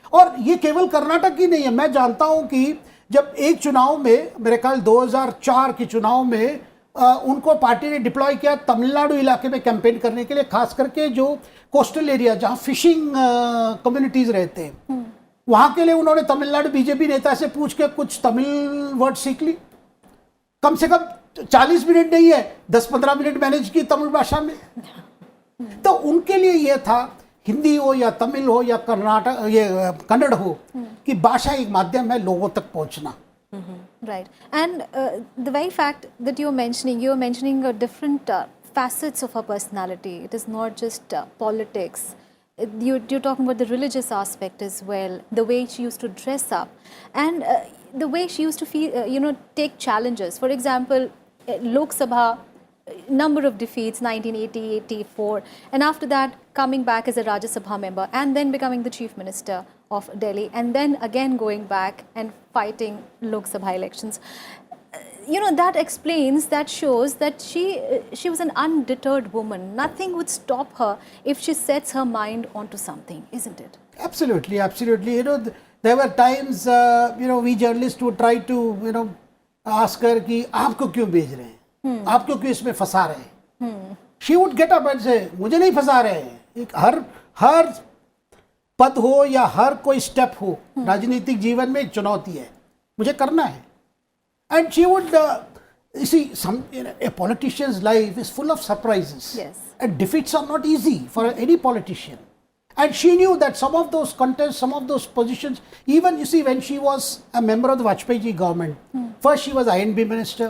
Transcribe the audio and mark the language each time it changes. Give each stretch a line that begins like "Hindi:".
Hindi: और ये केवल कर्नाटक की नहीं है, मैं जानता हूं कि जब एक चुनाव में, मेरे ख्याल 2004 के चुनाव में, उनको पार्टी ने डिप्लॉय किया तमिलनाडु इलाके में कैंपेन करने के लिए, खास करके जो कोस्टल एरिया जहां फिशिंग कम्युनिटीज रहते हैं, वहां के लिए उन्होंने तमिलनाडु बीजेपी नेता से पूछ के कुछ तमिल वर्ड सीख ली, कम से कम 40 मिनट नहीं है, 10-15 मिनट मैनेज की तमिल भाषा में। तो उनके लिए यह था, हिंदी हो या तमिल हो या कर्नाटक ये कन्नड़ हो, कि भाषा एक माध्यम है लोगों तक पहुंचना।
English: Right. And the very fact that you're mentioning different facets of her personality. It is not just politics. You're talking about the religious aspect as well, the way she used to dress up, and the way she used to feel, take challenges. For example, Lok Sabha, number of defeats, 1980, 84, and after that coming back as a Rajya Sabha member and then becoming the Chief Minister of Delhi, and then again going back and fighting Lok Sabha elections. That explains, that shows that she was an undeterred woman. Nothing would stop her if she sets her mind onto something, isn't it? Absolutely, absolutely. There were times, we journalists would try to, ask her
Hindi: कि आपको क्यों भेज रहे हैं, आपको क्यों इसमें फंसा रहे हैं.
English: She would get up and say,
Hindi: मुझे नहीं फंसा रहे हैं. हर पद हो या हर कोई स्टेप हो, राजनीतिक जीवन में एक चुनौती है, मुझे करना है.
English: And she would, you see, a politician's life is full of surprises. Yes. And defeats are not easy for any politician. And she knew that some of those contests, some of those positions, even you see when she was a member of the Vajpayee ji government, first she was INB minister,